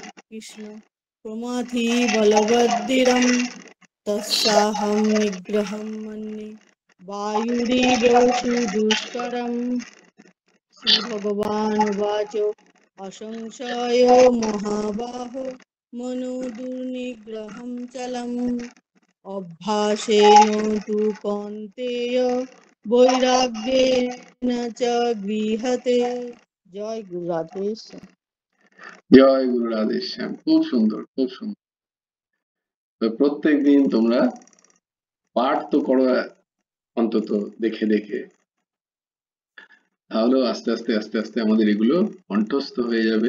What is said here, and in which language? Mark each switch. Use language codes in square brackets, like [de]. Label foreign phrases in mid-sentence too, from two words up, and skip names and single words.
[sa] कृष्ण प्रमाथि बलवद्धिरं तस्याहं निग्रहं मन्ये वायुरिव सुदुष्करम् श्रीभगवानुवाच असंशयो महाबाहो मनो दुर्निग्रहं चलम् अभ्यासेन तु कौन्तेय वैराग्येन च गृह्यते जय गुरु राधेश [bn] জয় গুরু রাধেশ্যাম। খুব সুন্দর, খুব সুন্দর। তো প্রত্যেক দিন তোমরা পাঠ তো করো, অন্তত দেখে দেখে, তাহলেও আস্তে আস্তে আস্তে আস্তে আমাদের এগুলো কণ্ঠস্থ হয়ে যাবে।